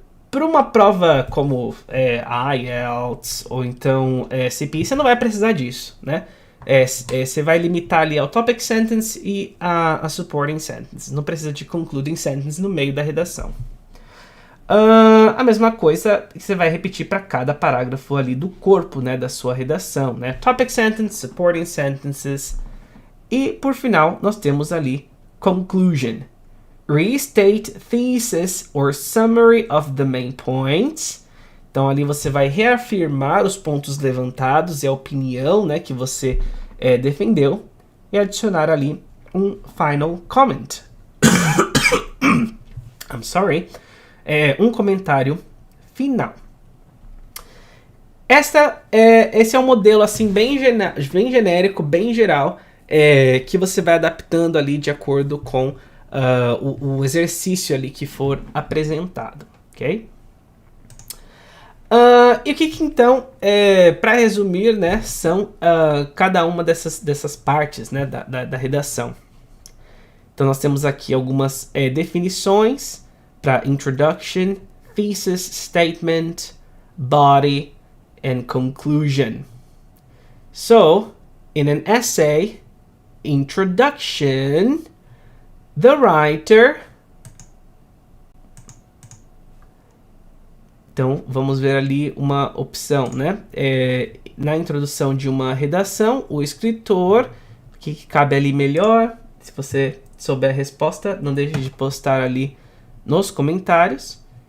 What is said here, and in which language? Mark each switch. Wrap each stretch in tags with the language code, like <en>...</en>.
<pt>Para uma prova como IELTS ou então CPI, você não vai precisar disso, né? Você vai limitar ali ao topic sentence e a supporting sentence. Não precisa de concluding sentence no meio da redação. A mesma coisa que você vai repetir para cada parágrafo ali do corpo, né, da sua redação, né?</pt> <en>Topic sentence, supporting sentences.</en> <pt>E por final, nós temos ali conclusion.</pt> <en>Restate thesis or summary of the main points.</en> <pt>Então ali você vai reafirmar os pontos levantados e a opinião, né, que você defendeu e adicionar ali um</pt> <en>final comment. I'm sorry.</en> <pt>Um comentário final. Esse é um modelo assim bem genérico, bem geral, que você vai adaptando ali de acordo com o exercício ali que for apresentado, ok? E o que então, para resumir, né, são cada uma dessas partes, né, da redação. Então nós temos aqui algumas definições para</pt> <en>introduction, thesis, statement, body, and conclusion. So, in an essay, introduction, the writer...</en> <pt>Então, vamos ver ali uma opção, né? Na introdução de uma redação, o escritor, o que cabe ali melhor? Se você souber a resposta, não deixe de postar ali nos comentários.</pt>